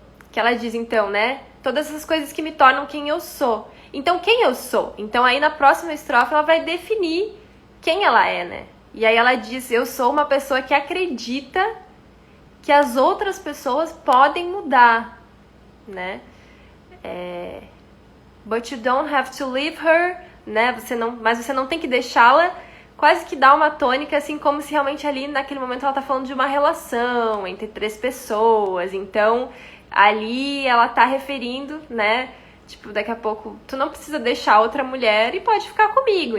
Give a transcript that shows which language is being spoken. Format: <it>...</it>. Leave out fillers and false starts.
<pt>Que ela diz, então, né? Todas essas coisas que me tornam quem eu sou. Então, quem eu sou? Então, aí na próxima estrofe ela vai definir quem ela é, né? E aí ela diz, eu sou uma pessoa que acredita que as outras pessoas podem mudar, né?</pt> <en>But you don't have to leave her, né?</en> <pt>Mas você não tem que deixá-la. Quase que dá uma tônica, assim, como se realmente ali, naquele momento, ela tá falando de uma relação entre 3 pessoas. Então, ali ela tá referindo, né? Tipo, daqui a pouco, tu não precisa deixar outra mulher e pode ficar comigo.</pt>